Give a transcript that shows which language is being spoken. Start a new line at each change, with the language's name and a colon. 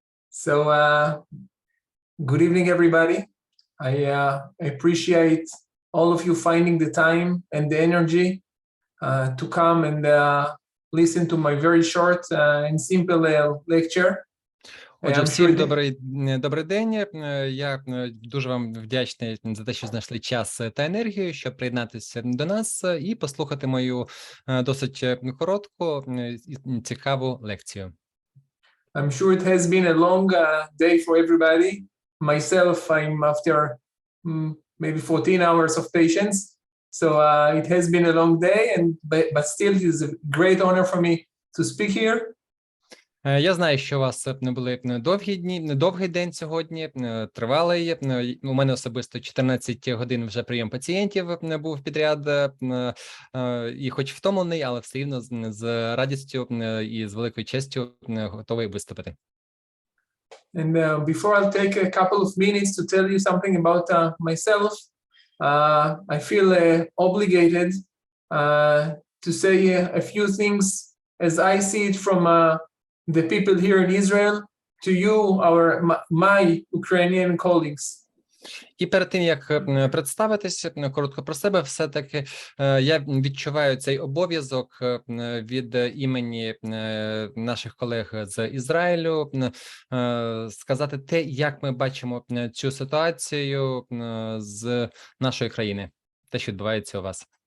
English: So, good evening, everybody. I appreciate all of you finding the time and the energy to come and listen to my very short and simple lecture.
Ukrainian: Отже,
English: I'm
Ukrainian: всім
English: sure
Ukrainian: добрий день. Я дуже вам вдячний за те, що знайшли час та енергію, щоб приєднатися до нас і послухати мою досить коротку і цікаву лекцію.
English: I'm sure it has been a long day for everybody. Myself, I'm after maybe 14 hours of patience. So it has been a long day, but still it is a great honor for me to speak here.
Ukrainian: Я знаю, що у вас були довгий день сьогодні, тривалий. У мене особисто 14 годин вже прийом пацієнтів був підряд, і хоч втомлений, але все рівно з радістю і з великою честю готовий виступити.
English: And before I'll take a couple of minutes to tell you something about myself, I feel obligated to say a few things as I see it from the people here in Israel to you, my Ukrainian colleagues.
Ukrainian: І перед тим, як представитися коротко про себе, все-таки я відчуваю цей обов'язок від імені наших колег з Ізраїлю сказати те, як ми бачимо цю ситуацію з нашої країни, те, що відбувається у вас.